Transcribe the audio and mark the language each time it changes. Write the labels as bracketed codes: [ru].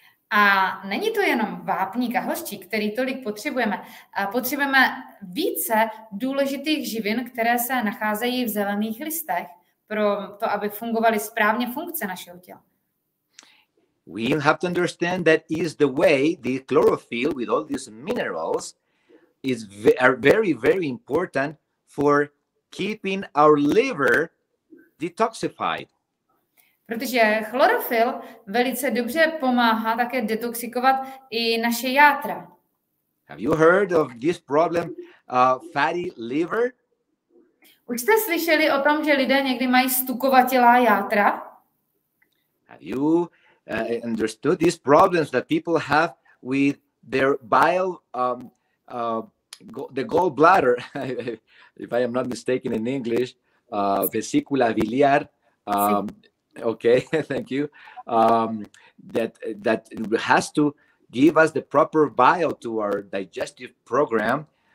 [cs] A není to jenom vápník a hořčík, který tolik potřebujeme. Potřebujeme více důležitých živin, které se nacházejí v zelených listech, pro to, aby fungovaly správně funkce našeho těla. [en] We have to understand that is the way the chlorophyll with all these minerals are very, very important for keeping our liver detoxified. [cs] Protože chlorophyll velice dobře pomáhá také detoxikovat i naše játra. [en] Have you heard of this problem, fatty liver? [cs] Už jste slyšeli o tom, že lidé někdy mají stukovatělá játra? [en] Have you understood these problems that people have with their bile the gallbladder, if I am not mistaken in English, vesicula biliar. Okay, thank you. That has to give us the proper bile to our digestive program.